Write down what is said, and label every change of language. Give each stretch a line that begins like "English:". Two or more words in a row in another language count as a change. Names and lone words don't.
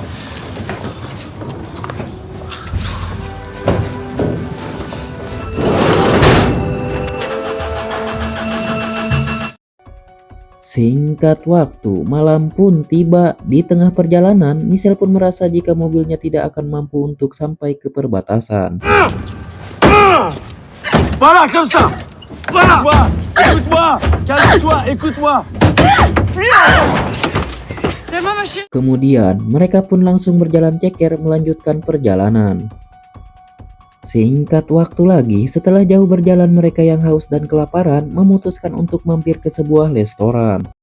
Indonesian: Singkat waktu, malam pun tiba. Di tengah perjalanan, Michelle pun merasa jika mobilnya tidak akan mampu untuk sampai ke perbatasan.
French: Voilà, comme ça. Voilà. Écoute-moi. Calme-toi, écoute-moi. C'est moi, ma chérie.
Indonesian: Kemudian, mereka pun langsung berjalan ceker melanjutkan perjalanan. Singkat waktu lagi, setelah jauh berjalan mereka yang haus dan kelaparan memutuskan untuk mampir ke sebuah restoran.